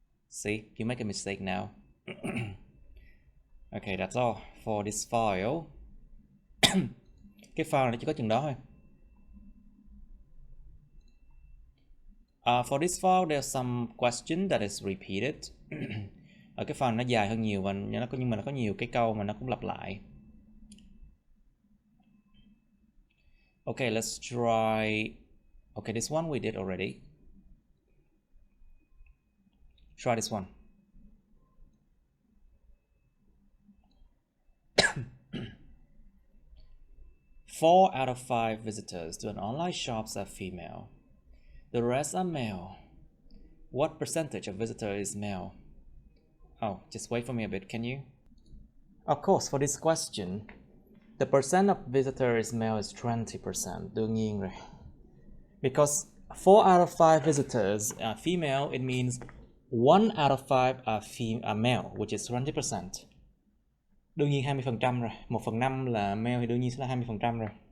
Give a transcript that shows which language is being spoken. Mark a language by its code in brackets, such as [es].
[en] See, you make a mistake now. Okay, that's all for this file. [vi] Cái file này chỉ có chừng đó thôi. [en] For this file, there's some question that is repeated. [vi] Ở cái file nó dài hơn nhiều và nhưng mà nó có nhiều cái câu mà nó cũng lặp lại. [en] Okay, let's try. Okay, this one we did already. Try this one. Four out of 5 visitors to an online shop are female. The rest are male. What percentage of visitor is male? Oh, just wait for me a bit, can you? Of course, for this question, the percent of visitor is male is 20%. [vi] Đương nhiên rồi. [en] Because 4 out of 5 visitors are female, it means 1 out of 5 are male, which is 20%. [vi] Đương nhiên 20% rồi. 1/5 là male thì đương nhiên sẽ là 20% rồi.